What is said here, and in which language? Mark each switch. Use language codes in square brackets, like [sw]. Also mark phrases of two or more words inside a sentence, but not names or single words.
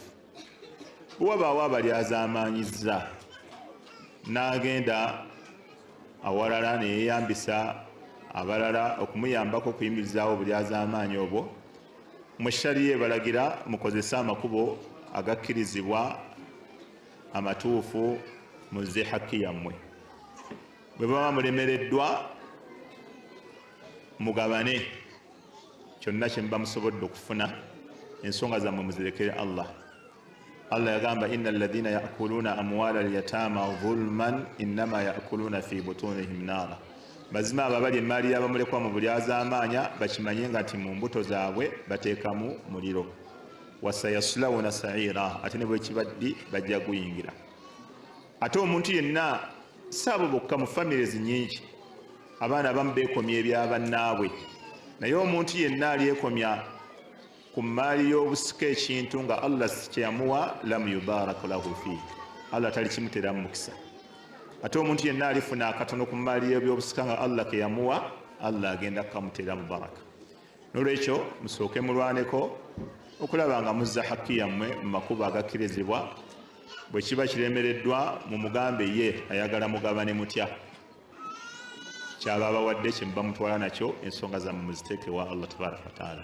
[lg] Bwe wabaawo abalyazaamaanyizza n'agenda awalala ne yeeyambisa abalala okumuyambako okuyimirizaawo obulyazaamaanyi obwo, mu shariya ebalagira mukozese amakubo agakkirizibwa amatuufu muzze hakki yammwe. Bwe baba mulemereddwa mugabane kyonna kye muba musobodde okufuna, ensonga zammwe muzirekere Allah. Allah yagamba [ar] إن الذين يأكلون أموال اليتامى ظلما إنما يأكلون في بطونهم نارا. [lg] Mazima abo abali emaali y'abamulekwa mu bulyazaamaanya bakimanye nga nti mu mbuto zaabwe bateekamu muliro. [ar] وسيصلون سعيرا, [lg] ate ne bwe kibaddi bajja kuyingira. Ate omuntu yenna saabo bokka mu families nnyingi abaana abamu beekomya ebyabannaabwe, naye omuntu yenna alyekomya ku maali y'obusika ekintu nga Allah si kye yamuwa [ar] لم يبارك له فيه, [lg] Allah tali kimuteramu mukisa. Ate omuntu yenna alifuna akatono ku maali y'ebyobusika nga Allah ke yamuwa, Allah agenda kukamuteramu baraka. Nolwekyo musooke mulwaneko okulaba nga muzza hakki yammwe mu makubo agakkirizibwa. Bwe kiba kiremereddwa mu mugambe ye ayagala mugabane mutya, kyaba abawadde kye muba mutwala nakyo, ensonga zammwe muziteeke wa Allah [ar] تبارك وتعالى.